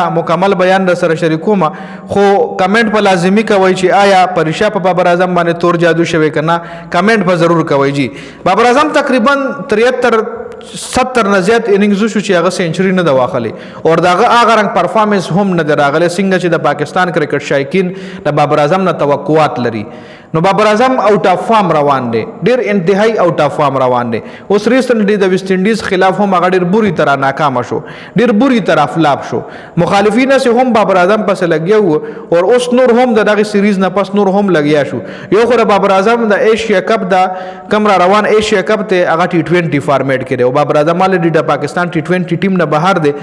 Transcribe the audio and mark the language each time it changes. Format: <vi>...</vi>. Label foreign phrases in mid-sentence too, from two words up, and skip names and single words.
<ps>مکمل بیان در سره شریکوم، خو کمنټ په لازمي کوئ چې آیا په رښتیا په بابر اعظم باندې تور جادو شوی که نه. کمنټ په ضرور کوئ جی. بابر اعظم تقریبا 73-70 نه زیات اننګز شو چې هغه سینچري نه ده واخلې او د هغه رنګ پرفارمنس هم نه دی راغلی څنګه چې د پاکستان کرکټ شایقین د بابر اعظم نه توقعات لري. نو بابر اعظم</ps> <en>out of form</en> <ps>روان دی، ډیر انتهایی</ps> <en>out of form</en> <ps>روان دی. اوس ریسنټلی د ویسټ انډیز خلاف هم هغه ډیر</ps> <ur>بری طرح</ur> <ps>ناکام شو، ډیر</ps> <ur>بری طرح</ur> <ps>فلاپ شو. مخالفین سے هم بابر اعظم پس لګیا وو او اوس نور هم دغه سیریز نه پس نور هم لګیا شو. یو خو بابر اعظم د ایشیا کپ د کمرا روان ایشیا کپ ته هغه T20 فارمیټ کې دی او بابر اعظم الریډي د پاکستان T20 ټیم نه بهر دی.</ps>